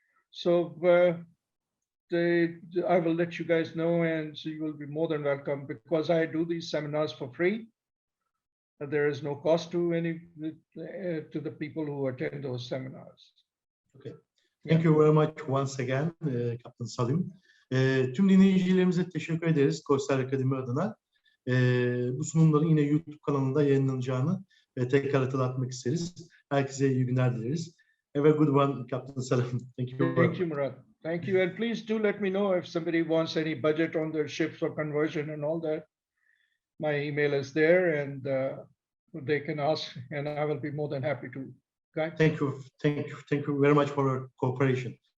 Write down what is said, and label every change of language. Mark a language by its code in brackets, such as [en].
[en] So I will let you guys know, and so you will be more than welcome, because I do these seminars for free. There is no cost to any to the people who attend those seminars. Okay. Thank you very much once again, Captain Saleem. [tr] Tüm dinleyicilerimize teşekkür ederiz KOSDER Akademi adına. Bu sunumların yine YouTube kanalında yayınlanacağını tekrar hatırlatmak isteriz. Herkese iyi günler dileriz. [en] Have a good one, Captain Saleem. Thank you. Thank you, Murat. Thank you, and please do let me know if somebody wants any budget on their ships or conversion and all that. My email is there, and they can ask, and I will be more than happy to guide. Thank you very much for your cooperation.